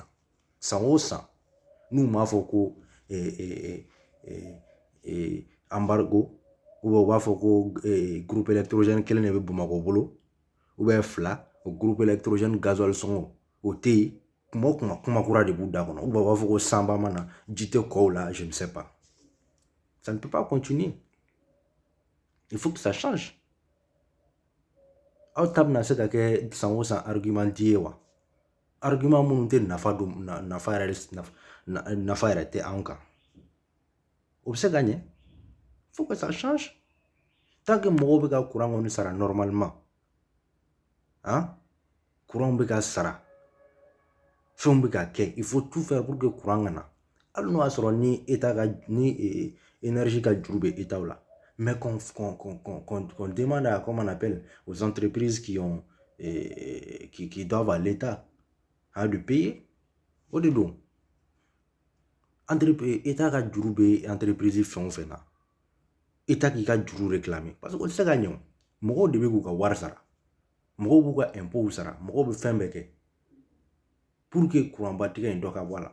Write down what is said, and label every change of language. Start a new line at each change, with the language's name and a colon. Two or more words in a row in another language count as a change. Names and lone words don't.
Bambara: San o san n'u m'a fɔ ko embargo
French: ou bien
Bambara: u b'a fɔ ko
French: groupe électrogène
Bambara: kelen de bɛ Bamako bolo
French: ou bien
Bambara: 2, o
French: groupe électrogène gasoil
Bambara: sɔngɔ o tɛ yen, kuma o kuma kuma kura de b'u da kɔnɔ,
French: ou bien
Bambara: u b'a fɔ ko sanba mana ji tɛ kɔw la,
French: je ne sais pas. Ça ne peut pas continuer. Il faut que ça change.
Bambara: Aw ta bɛna se ka kɛ san o san argument di ye wa? Argument minnu tɛ nafa yɛrɛ tɛ anw kan. O bɛ se ka ɲɛ?
French: Il faut que ça change. Tant que
Bambara: mɔgɔw bɛ ka kuran kɔni sara normalement, kuran bɛ ka sara, fɛnw bɛ ka kɛ,
French: il faut tout faire pour que kuran
Bambara: ka na. Hali n'o y'a sɔrɔ ni État ka ni énergie ka juru bɛ État la,
French: mais qu'on demande à, comment on appelle, aux entreprises qui doivent à l'État de payer.
Bambara: O de don. État ka juru bɛ entreprise fɛn o fɛn na, État k'i ka juru
French: réclamer parce que
Bambara: o tɛ se ka ɲɛ o. Mɔgɔw de bɛ k'u ka wari sara, mɔgɔw b'u ka impôt sara, mɔgɔw bɛ fɛn bɛɛ kɛ
French: pour que
Bambara: kuranba tigɛ in dɔ ka bɔ a la.